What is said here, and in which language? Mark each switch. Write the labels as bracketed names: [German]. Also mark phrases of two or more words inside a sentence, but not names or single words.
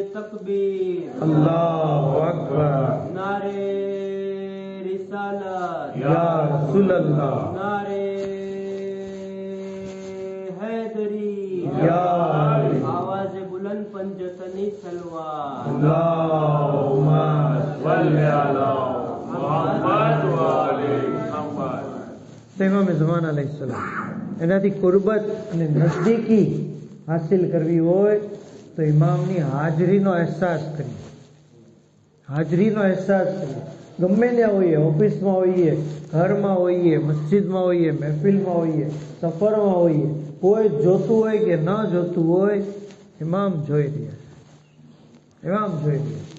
[Urdu] तकबीर [Arabic] الله أكبر [Urdu] نعرۂ رسالت [Arabic] رسول الله [Urdu] نعرۂ حیدری [Arabic] يا علي. [Urdu] آواز بلند پنجتنی سلوار [Arabic] اللهم صل على محمد وآل محمد. [Gujarati] તો ઇમામ ઝમાન અલૈહિસ્સલામ એનાથી કુરબત અને નજદીકી હાસિલ કરવી હોય તો ઇમામની હાજરીનો અહેસાસ કરીએ, હાજરીનો અહેસાસ કરીએ. ગમે ત્યાં હોઈએ, ઓફિસમાં હોઈએ, ઘરમાં હોઈએ, મસ્જિદમાં હોઈએ, મહેફિલમાં હોઈએ, સફરમાં હોઈએ, કોઈ જોતું હોય કે ન જોતું હોય, ઇમામ જોઈ રહ્યા છે, ઇમામ જોઈ રહ્યા છે.